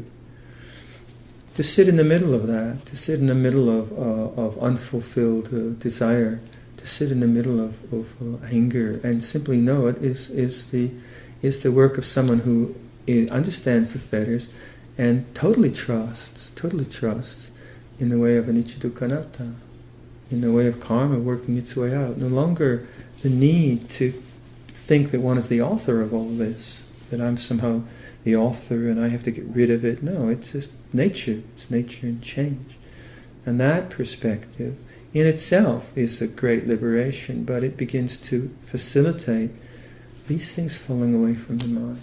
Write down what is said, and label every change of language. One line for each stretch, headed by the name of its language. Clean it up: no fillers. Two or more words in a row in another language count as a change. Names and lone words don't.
English: To sit in the middle of that, to sit in the middle of unfulfilled desire, to sit in the middle of anger, and simply know it is the work of someone who understands the fetters and totally trusts in the way of
Pali: anicca, dukkha, anatta,
English: in the way of karma working its way out. No longer the need to think that one is the author of all this, that I'm somehow the author and I have to get rid of it. No, it's just nature. It's nature in change. And that perspective in itself is a great liberation, but it begins to facilitate these things falling away from the mind.